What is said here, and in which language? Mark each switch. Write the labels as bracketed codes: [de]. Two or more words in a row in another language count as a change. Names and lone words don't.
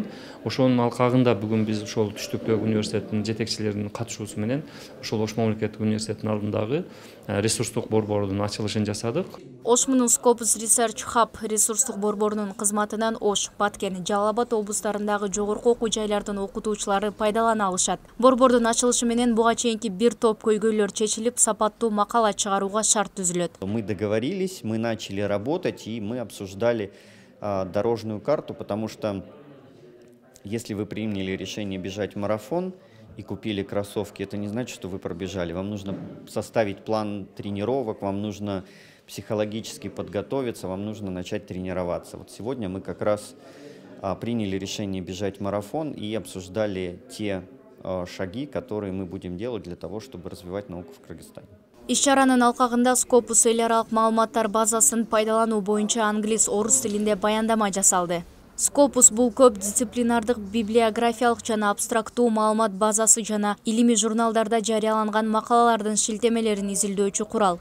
[ky] Ошонун алкагында бүгүн биз ошол түштүктөгү университеттин жетекчилеринин катышуусу менен ошол Ош мамлекеттик университеттин алдындагы ресурстук борбордун ачылышын жасадык. ОШМУнун Scopus Research Hub ресурстук борборунун кызматынан Ош, Баткен, Жалал-Абад облустарындагы жогорку окуу жайлардын окутуучулары пайдалана алышат. Борбордун ачылышы менен буга чейинки бир топ көйгөйлөр чечилип, сапаттуу макала чыгарууга шарт түзүлөт. [ru] Мы договорились, мы начали работать и мы обсуждали дорожную карту, потому что если вы приняли решение бежать в марафон и купили кроссовки, это не значит, что вы пробежали. Вам нужно составить план тренировок, вам нужно психологически подготовиться, вам нужно начать тренироваться. Вот сегодня мы как раз приняли решение бежать марафон и обсуждали те шаги, которые мы будем делать для того, чтобы развивать науку в Кыргызстане. [ky] Иш-чаранын алкагында Scopus эл аралык маалыматтар базасын пайдалануу боюнча англис, орус тилинде баяндама жасалды. Scopus бул көп дисциплинардык библиографиялык жана абстрактуу маалымат базасы жана илимий журналдарда жарыяланган макалалардын шилтемелерин изилдөөчү курал.